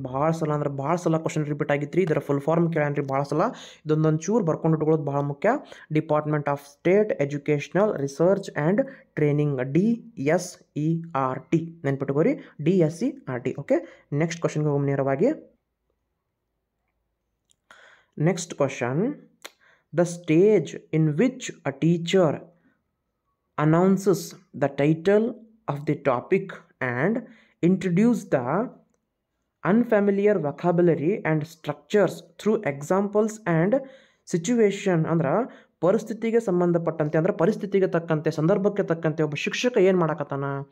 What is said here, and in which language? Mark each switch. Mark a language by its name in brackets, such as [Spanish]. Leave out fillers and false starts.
[Kannada] ಭಾಳ ಸಲ question repeat ಆಗಿತ್ತು. ಇದರ ಫುಲ್ ಫಾರ್ಮ್ ಕೇಳ್ರಿ ಭಾಳ ಸಲ. ಇದೊಂದೊಂದು ಚೂರು ಬರ್ಕೊಂಡು ಇಟ್ಕೊಳ್ಳೋದು ಭಾಳ ಮುಖ್ಯ. Department of state educational research and training, DSERT. ನೆನ್ಪಿಟ್ಕೋರಿ, DSERT. Okay, next ಕ್ವಶನ್ಗೆ ಹೋಗಿ ನೇರವಾಗಿ. [English] Next question, the stage in which a teacher announces the title of the topic and introduce the unfamiliar vocabulary and structures through examples and situation. [Kannada] ಅಂದ್ರೆ ಪರಿಸ್ಥಿತಿಗೆ ಸಂಬಂಧಪಟ್ಟಂತೆ, ಅಂದ್ರೆ ಪರಿಸ್ಥಿತಿಗೆ ತಕ್ಕಂತೆ, ಸಂದರ್ಭಕ್ಕೆ ತಕ್ಕಂತೆ ಒಬ್ಬ ಶಿಕ್ಷಕ ಏನು ಮಾಡಕತ್ತಾನ?